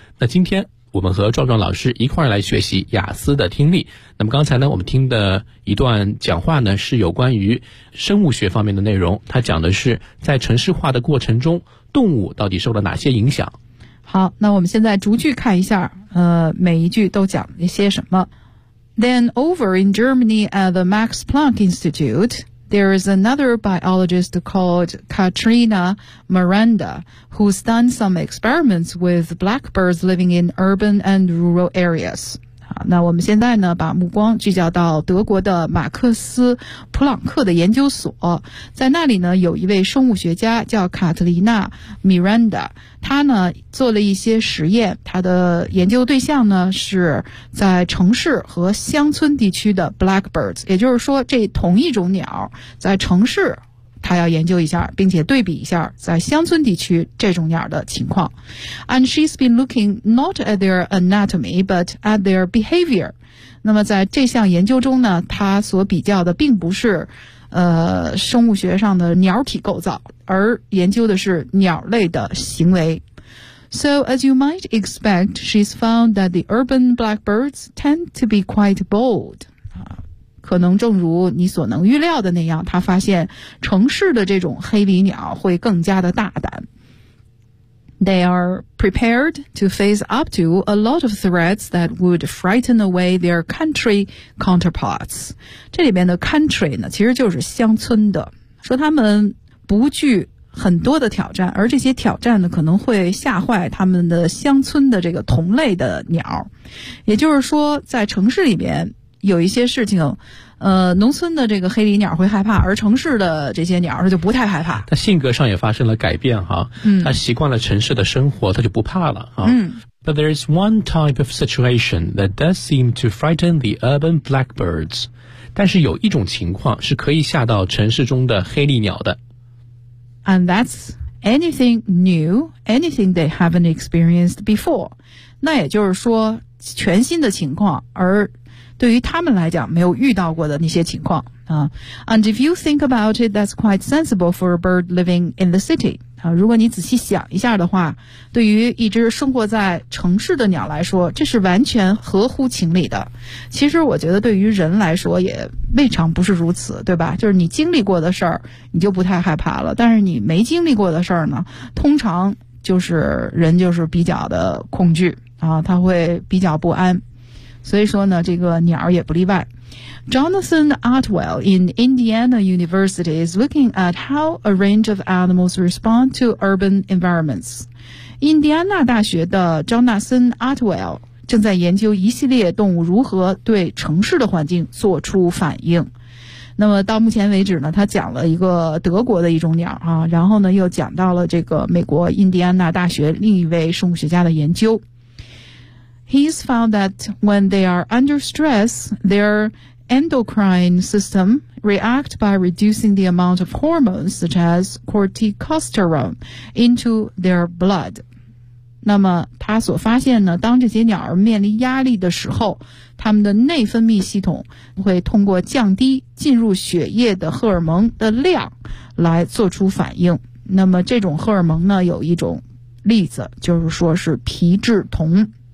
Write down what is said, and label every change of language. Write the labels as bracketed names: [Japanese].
[Chinese] 那今天我们和壮壮老师一块来学习雅思的听力。那么刚才呢，我们听的一段讲话呢，是有关于生物学方面的内容，它讲的是在城市化的过程中动物到底受了哪些影响。好，那我们现在逐句看一下，每一句都讲了些什么。 [English] Then over in Germany at the Max Planck Institute, there is another biologist called Katharina Miranda, who's done some experiments with blackbirds living in urban and rural areas. [Chinese] 那我们现在呢把目光聚焦到德国的马克思普朗克的研究所，在那里呢有一位生物学家叫卡特琳娜·米兰达，他呢做了一些实验，他的研究对象呢是在城市和乡村地区的 blackbirds， 也就是说这同一种鸟在城市他要研究一下，并且对比一下在乡村地区这种鸟的情况。 [English] And she's been looking not at their anatomy but at their behavior。 [Chinese] 那么在这项研究中呢，他所比较的并不是生物学上的鸟体构造，而研究的是鸟类的行为。 [English] So as you might expect, she's found that the urban blackbirds tend to be quite bold。 [Chinese] 可能正如你所能预料的那样，他发现城市的这种黑鹂鸟会更加的大胆。 [English] They are prepared to face up to a lot of threats that would frighten away their country counterparts. [Chinese] 这里面的 country 呢，其实就是乡村的，说他们不惧很多的挑战，而这些挑战呢，可能会吓坏他们的乡村的这个同类的鸟。也就是说，在城市里面有一些事情，农村的这个黑鹂鸟会害怕，而城市的这些鸟就不太害怕。它性格上也发生了改变哈，它习惯了城市的生活，它就不怕了哈。 [English] But there is one type of situation that does seem to frighten the urban blackbirds. [Chinese] 但是有一种情况是可以吓到城市中的黑鹂鸟的。 [English] And that's anything new, anything they haven't experienced before. [Chinese] 那也就是说，全新的情况，而对于他们来讲没有遇到过的那些情况啊。 [English] And if you think about it, that's quite sensible for a bird living in the city. [Chinese] 啊，如果你仔细想一下的话，对于一只生活在城市的鸟来说，这是完全合乎情理的。其实我觉得对于人来说也未尝不是如此，对吧？就是你经历过的事儿你就不太害怕了，但是你没经历过的事儿呢，通常就是人就是比较的恐惧啊，他会比较不安。所以说呢，这个鸟也不例外。 [English] Jonathan Atwell in Indiana University is looking at how a range of animals respond to urban environments. [Chinese] 印第安纳大学的 Jonathan Atwell 正在研究一系列动物如何对城市的环境做出反应。那么到目前为止呢，他讲了一个德国的一种鸟啊，然后呢又讲到了这个美国印第安纳大学另一位生物学家的研究。 [English] He's found that when they are under stress, their endocrine system react by reducing the amount of hormones such as corticosterone into their blood. [Chinese] 那么他所发现呢，当这些鸟儿面临压力的时候，他们的内分泌系统会通过降低进入血液的荷尔蒙的量来做出反应。那么这种荷尔蒙呢，有一种例子，就是说是皮质酮。